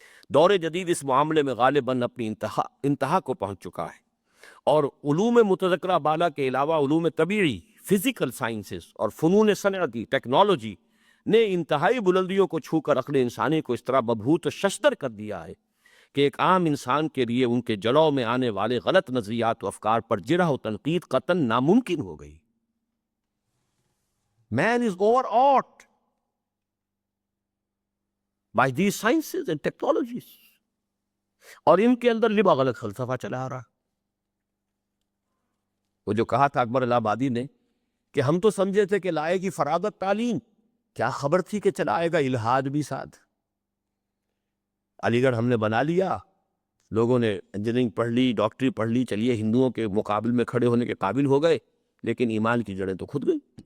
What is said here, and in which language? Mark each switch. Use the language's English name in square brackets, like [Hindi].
[Urdu] دور جدید اس معاملے میں غالباً اپنی انتہا کو پہنچ چکا ہے، اور علوم متذکرہ بالا کے علاوہ علوم طبیعی، فزیکل سائنسز اور فنون صنعتی، ٹیکنالوجی نے انتہائی بلندیوں کو چھو کر عقل انسانی کو اس طرح مبہوت و ششدر کر دیا ہے کہ ایک عام انسان کے لیے ان کے جلوں میں آنے والے غلط نظریات و افکار پر جرح و تنقید قطعاً ناممکن ہو گئی. [English] Man is overawed by these sciences and technologies. [Urdu] اور ان کے اندر لبا غلط فلسفہ چلا آ رہا. وہ جو کہا تھا اکبر الہ آبادی نے کہ ہم تو سمجھے تھے کہ لائے گی فراغت تعلیم، کیا خبر تھی کہ چلائے گا الہاد بھی ساتھ. علی گڑھ ہم نے بنا لیا، لوگوں نے انجینئرنگ پڑھ لی، ڈاکٹری پڑھ لی، چلیے ہندوؤں کے مقابل میں کھڑے ہونے کے قابل ہو گئے، لیکن ایمان کی جڑیں تو کھد گئی.